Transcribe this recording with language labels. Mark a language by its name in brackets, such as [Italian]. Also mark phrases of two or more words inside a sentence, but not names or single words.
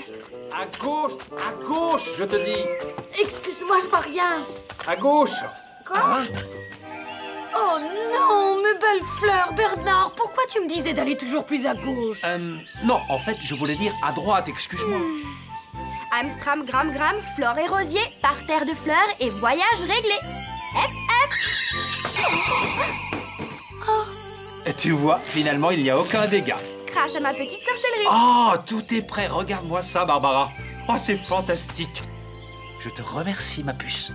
[French] À gauche, je te dis. Excuse-moi, je vois rien. À gauche. Quoi? Hein? Oh non, mes belles fleurs, Bernard, pourquoi tu me disais d'aller toujours plus à gauche? Non, en fait, je voulais dire à droite, excuse-moi. Amstram, gram, gram, flore et rosier, parterre de fleurs et voyage réglé. Et tu vois, finalement, il n'y a aucun dégât. Grâce à ma petite sorcellerie. Oh, tout est prêt. Regarde-moi ça, Barbara. Oh, c'est fantastique. Je te remercie, ma puce.